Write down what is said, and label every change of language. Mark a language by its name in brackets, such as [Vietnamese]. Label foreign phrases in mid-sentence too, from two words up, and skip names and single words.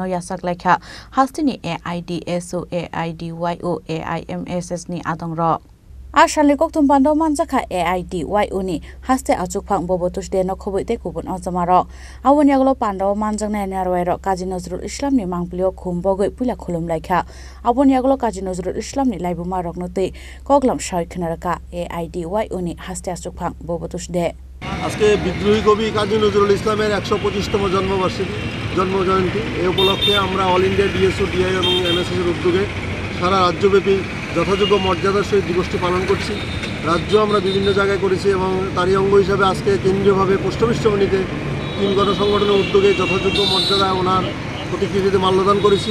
[Kok Borok] yasak lekha hastini AIDSO AIDYO AIMSS ni adongro Ashalni koktum pando manjaka AIDYO ni haste achukphang bobotus de nokhoboite kubun ojamaro awoni aglo pando manjangna narwairo Kazi Nazrul Islamni mangplio khumbogoi pula khulum lekha awoni aglo Kazi Nazrul Islamni laibuma roknote koglam shoi khnaraka AIDYO ni haste achukphang bobotus de [Bangla] আজকে বিদ্রোহী কবি কাজী নজরুল ইসলামের 125তম জন্মজয়ন্তী এই উপলক্ষে আমরা অল ইন্ডিয়া ডিএসও ডিআই এবং এনএসএস এর উদ্যোগে সারা রাজ্যব্যাপী যথাযোগ্য মর্যাদার সহিত দিবসটি পালন করছি। রাজ্য আমরা বিভিন্ন জায়গায় করেছি এবং তারই অঙ্গ হিসাবে আজকে কেন্দ্রীয়ভাবে পোস্ট অফিস সমিতিতে 3 গণসংগঠনের উদ্যোগে যথাযোগ্য মর্যাদায় ওনার প্রতিকৃতিতে মাল্যদান করেছি।